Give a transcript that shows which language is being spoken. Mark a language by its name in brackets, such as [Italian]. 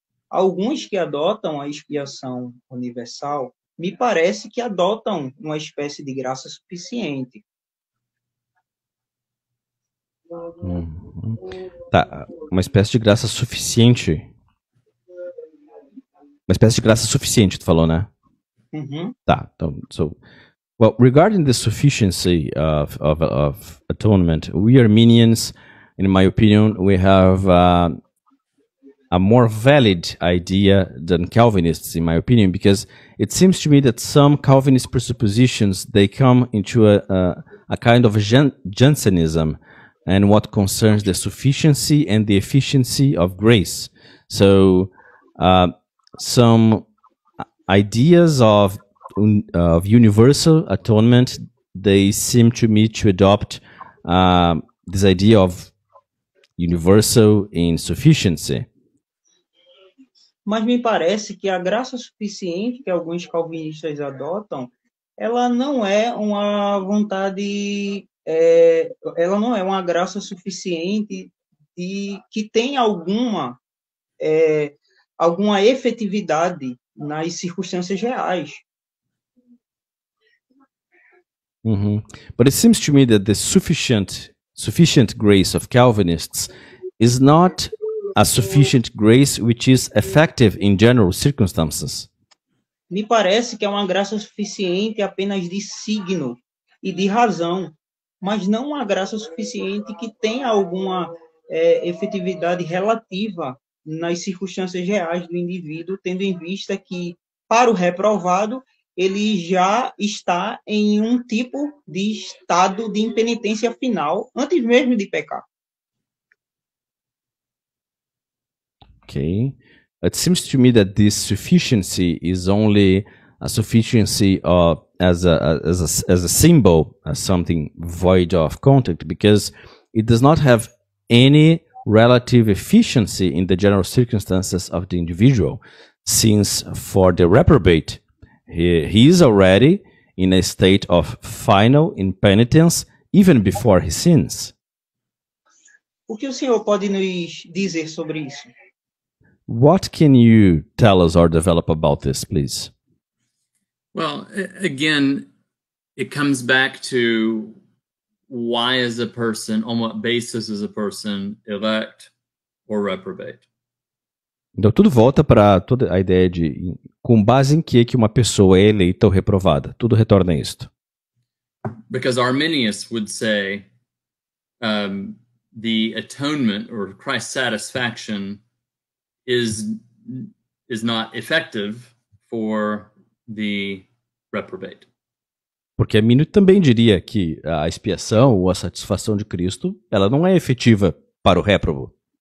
[Portuguese] Alguns que adotam a expiação universal me parece que adotam uma espécie de graça suficiente. Tá, uma espécie de graça suficiente. Uma espécie de graça suficiente, tu falou, né? Tá, então, [English] well, regarding the sufficiency of atonement, we Arminians, in my opinion, we have a more valid idea than Calvinists, in my opinion, because it seems to me that some Calvinist presuppositions, they come into a kind of Jansenism and what concerns the sufficiency and the efficiency of grace. So some ideas of of universal atonement, they seem to me to adopt this idea of universal insufficiency. [Portuguese] Mas me parece que a graça suficiente que alguns calvinistas adotam, ela não é uma vontade, ela não é uma graça suficiente que tem alguma efetividade nas circunstâncias reais. [English] But it seems to me that the sufficient grace of Calvinists is not a sufficient grace which is effective in general circumstances. [Portuguese] Me parece que é uma graça suficiente apenas de signo e de razão, mas não uma graça suficiente que tenha alguma efetividade relativa nas circunstâncias reais do indivíduo, tendo em vista que, para o reprovado, ele já está em um tipo de estado de impenitência final, antes mesmo de pecar. [English] Okay. It seems to me that this sufficiency is only a sufficiency as a symbol, as something void of content, because it does not have any relative efficiency in the general circumstances of the individual, since for the reprobate, he is already in a state of final impenitence even before he sins. [Portuguese] O que o senhor pode nos dizer sobre isso? [English] What can you tell us or develop about this, please? Well, again, it comes back to why is a person, on what basis is a person elect or reprobate? [Portuguese] Então tudo volta para toda a ideia de com base em que uma pessoa é eleita ou reprovada. Tudo retorna a isto. [English] Because Arminius would say the atonement or Christ's satisfaction is not effective for the reprobate. [Portuguese] Porque Armínio também diria que a expiação ou a satisfação de Cristo, ela não é efetiva para o réprobo.